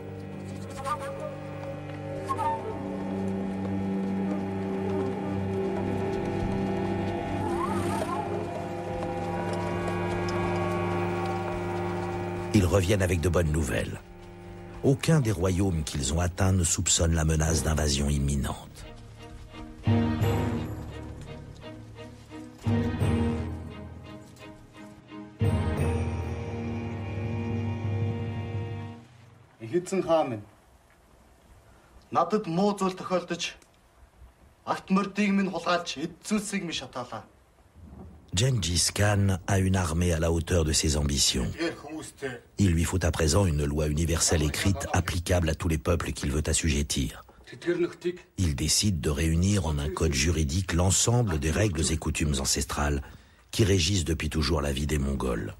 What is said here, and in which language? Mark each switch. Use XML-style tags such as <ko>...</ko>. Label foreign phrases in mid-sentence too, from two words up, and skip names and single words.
<fr>Ils reviennent avec de bonnes nouvelles. Aucun des royaumes qu'ils ont atteints ne soupçonne la menace d'invasion imminente.</fr> <mn>Эзэн хаан минь. Надад муу зүйл тохиолдож акт мордыг минь хулгайлж эд зүйлсийг минь шатаалаа.</mn> <fr>Gengis Khan a une armée à la hauteur de ses ambitions. Il lui faut à présent une loi universelle écrite applicable à tous les peuples qu'il veut assujettir. Il décide de réunir en un code juridique l'ensemble des règles et coutumes ancestrales qui régissent depuis toujours la vie des Mongols.</fr>